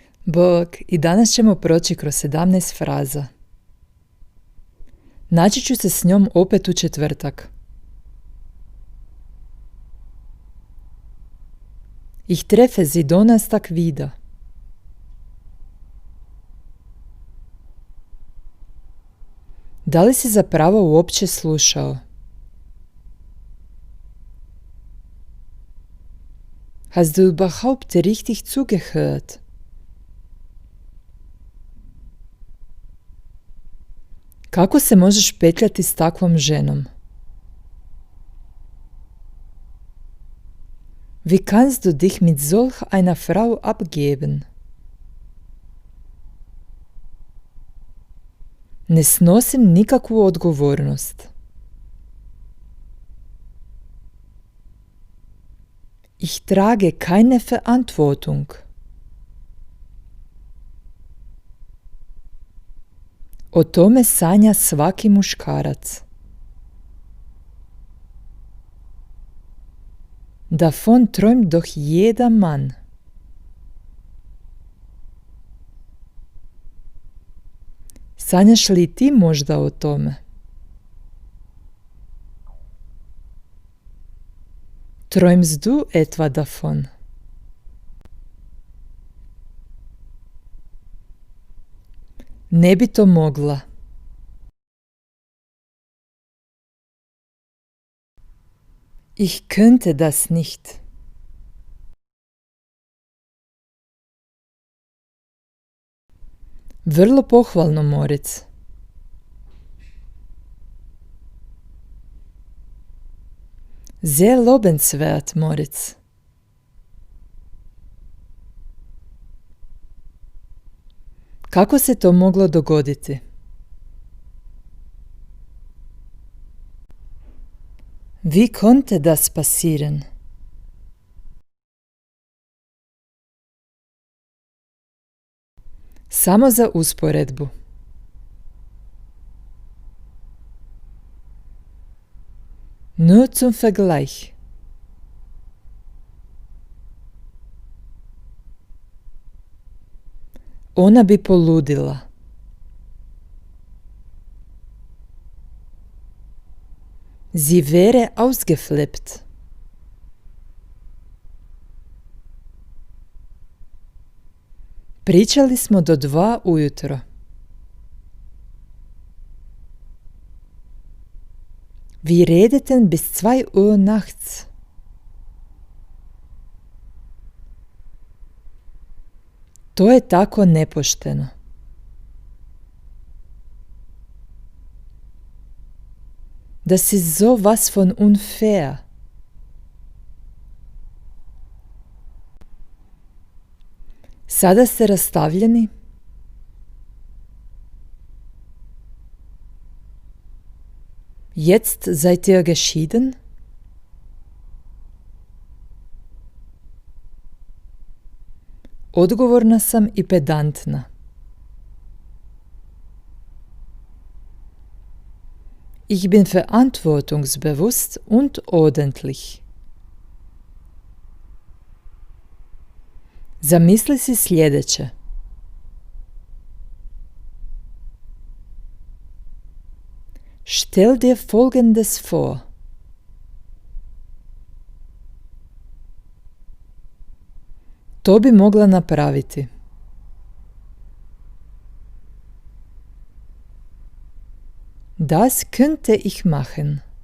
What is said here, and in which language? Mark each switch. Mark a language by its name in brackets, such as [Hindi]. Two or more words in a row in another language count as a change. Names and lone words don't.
[Croatian] Bog, i danas ćemo proći kroz 17 fraza. Naći ću se s njom opet u četvrtak. [German] Ich treffe sie Donnerstag wieder. [Croatian] Da li si zapravo uopće slušao? [German] Hast du überhaupt richtig zugehört? [Croatian] Kako se možeš petljati s takvom ženom? [German] Wie kannst du dich mit solch einer Frau abgeben? [Croatian] Ne snosim nikakvu odgovornost. [German] Ich trage keine Verantwortung. [Croatian] O tome sanja svaki muškarac. [German] Davon träumt doch jeder Mann. [Croatian] Sanjaš li ti možda o tome? [German] Träumst du etwa davon? [Croatian] Ne bi to mogla. [German] Ich könnte das nicht. [Croatian] Vrlo pohvalno, Moritz. [German] Sehr lobenswert, Moritz. [Croatian] Kako se to moglo dogoditi? [German] Wie konnte das passieren? [Croatian] Samo za usporedbu. [German] Nur zum Vergleich. [Croatian] Ona bi poludila. [German] Sie wäre ausgeflippt. [Croatian] Pričali smo do 2 ujutro. [German] Wir redeten bis 2 Uhr nachts. [Croatian] To je tako nepošteno. [German] Das ist so was von unfair. [Croatian] Sada ste rastavljeni? [German] Jetzt seid ihr geschieden? [Croatian] Odgovorna sam i pedantna. [German] Ich bin verantwortungsbewusst und ordentlich. [Croatian] Zamisli si sljedeće. [German] Stell dir Folgendes vor. [Croatian] To bi mogla napraviti. [German] Das könnte ich machen.